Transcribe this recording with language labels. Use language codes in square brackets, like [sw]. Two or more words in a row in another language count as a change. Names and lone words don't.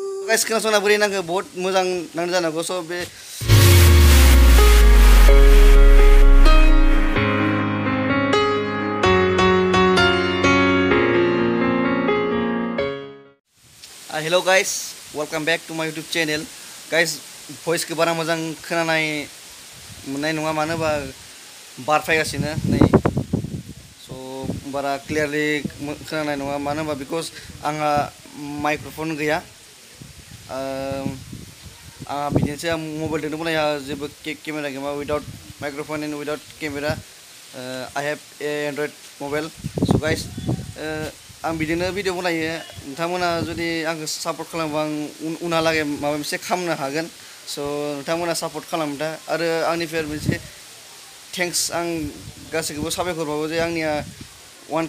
[brx] गाइस खोनासंना बोरै नांगो बहुत मोजां नांदो जानांगौ स' बे [en] Hello guys welcome back to my YouTube channel [brx] गाइस भॉइस के बारा मोजां खोनानाय मोननाय नङा मानो होनबा बार फैगासिनो नै स' बारा क्लियारलि खोनानाय नङा मानो होनबा बिकज आंहा माइक्र'फन गैया आंहा बिदिनोसै आं मबाइलजोंनो बनायो जेबो केमेरा गैया [en] without microphone and without camera I have an Android mobile [brx] स' गाइस आं बिदिनो भिडिअ बनायो नोंथांमोना जुदि आंखौ सापर्ट खालामोबा आं उनहालागै माबा मोनसे खालामनो हागोन स' नोंथांमोना सापर्ट खालाम दा आरो आंनिफ्राय मोनसे थेंक्स आं गासैखौबो साबायखर बावो जे आंनिया 1K